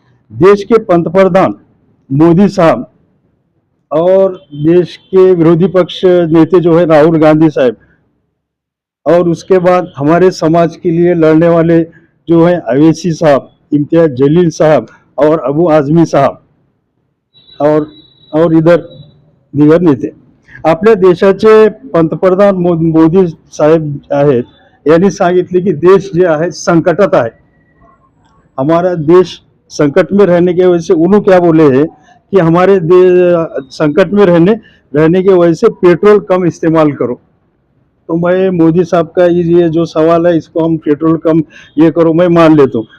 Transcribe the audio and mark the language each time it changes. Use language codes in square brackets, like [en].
[hi] देश के पंतप्रधान मोदी साहब और देश के विरोधी पक्ष नेता जो है राहुल गांधी साहब, और उसके बाद हमारे समाज के लिए लड़ने वाले जो है अवैसी साहब, इम्तियाज जलील साहब और अबू आजमी साहब, और इधर दीगर नेते। [mr] आपल्या देशाचे पंतप्रधान मोदी साहेब आहेत, यांनी सांगितले की देश जे आहे संकटात आहे। [hi] हमारा देश संकट में रहने की वजह से उन्होंने क्या बोले हैं कि हमारे संकट में रहने की वजह से पेट्रोल कम इस्तेमाल करो। तो मैं मोदी साहब का ये जो सवाल है, इसको हम पेट्रोल कम ये करो मैं मान लेता हूँ।